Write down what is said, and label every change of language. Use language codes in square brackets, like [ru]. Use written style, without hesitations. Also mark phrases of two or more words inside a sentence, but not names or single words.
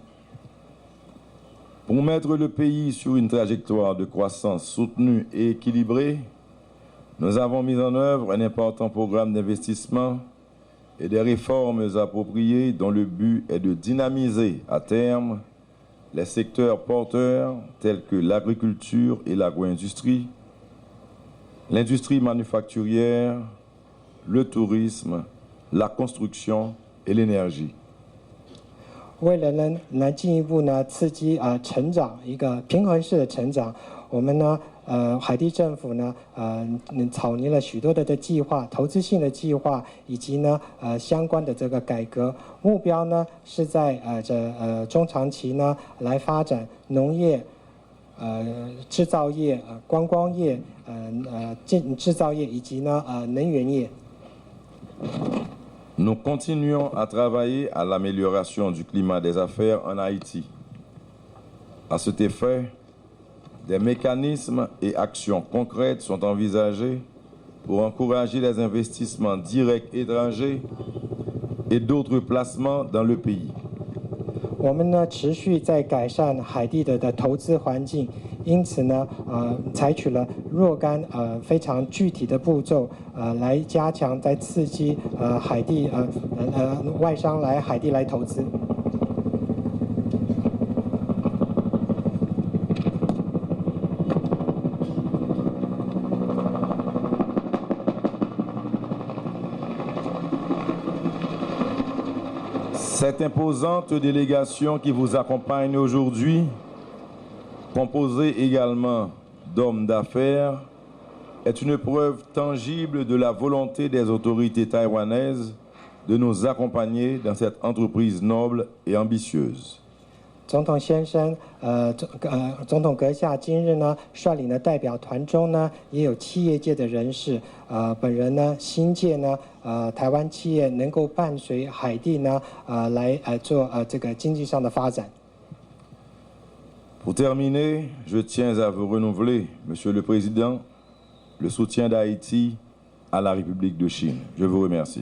[fr] Pour mettre le pays sur une trajectoire de croissance soutenue et équilibrée, nous avons mis en œuvre un important programme d'investissement et des réformes appropriées dont le but est de dynamiser à terme les secteurs porteurs tels que l'agriculture et l'agro-industrie, l'industrie manufacturière, le tourisme, la construction et l'énergie. [zh] 为了能进一步呢刺激成长，一个平衡式的成长，我们呢海地政府呢草拟了许多的计划，投资性的计划，以及呢相关的这个改革，目标呢是在中长期呢来发展农业、制造业、观光业、制造业以及呢能源业。 [fr] Nous continuons à travailler à l'amélioration du climat des affaires en Haïti. À cet effet, des mécanismes et actions concrètes sont envisagés pour encourager les investissements directs étrangers et d'autres placements dans le pays. [zh] 我们呢持续在改善海地的投资环境，因此呢采取了若干非常具体的步骤来加强，在刺激海地外商来海地来投资。 [fr] Cette imposante délégation qui vous accompagne aujourd'hui, composée également d'hommes d'affaires, est une preuve tangible de la volonté des autorités taïwanaises de nous accompagner dans cette entreprise noble et ambitieuse. [zh] 总统先生，总统阁下今日呢率领的代表团中呢，也有企业界的人士，本人呢新界呢，台湾企业能够伴随海地呢，来做这个经济上的发展。 [fr] Pour terminer, je tiens à vous renouveler, Monsieur le Président, le soutien d'Haïti à la République de Chine. Je vous remercie.